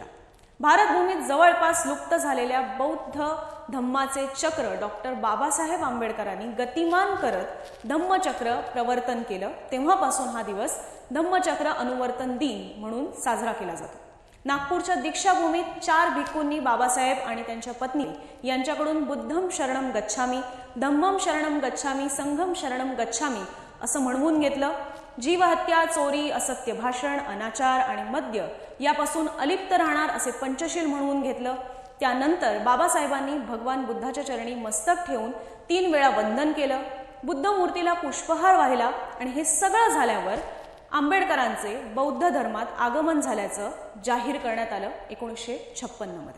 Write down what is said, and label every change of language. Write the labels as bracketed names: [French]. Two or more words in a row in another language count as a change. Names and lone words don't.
[Marathi] भारतभूमीत जवळपास लुप्त झालेल्या बौद्ध धम्माचे चक्र डॉक्टर बाबासाहेब आंबेडकरांनी गतिमान करत धम्मचक्र प्रवर्तन केलं। तेव्हापासून हा दिवस धम्मचक्र अनुवर्तन दिन म्हणून साजरा केला जातो। नागपूरच्या दीक्षाभूमीत 4 भिक्खूंनी बाबासाहेब आणि त्यांच्या पत्नी यांच्याकडून [Pali] बुद्धम शरणम गच्छामी, धम्मम शरणम गच्छामी, संघम शरणम गच्छामी [Marathi] असं म्हणवून घेतलं। जीवहत्या, चोरी, असत्य भाषण, अनाचार आणि मद्य यापासून अलिप्त राहणार असे पंचशील म्हणून घेतलं। त्यानंतर बाबासाहेबांनी भगवान बुद्धाच्या चरणी मस्तक ठेवून 3 वेळा वंदन केलं, बुद्ध मूर्तीला पुष्पहार वाहिला आणि हे सगळं झाल्यावर आंबेडकरांचे बौद्ध धर्मात आगमन झाल्याचं जाहीर करण्यात आलं 1956 मध्ये।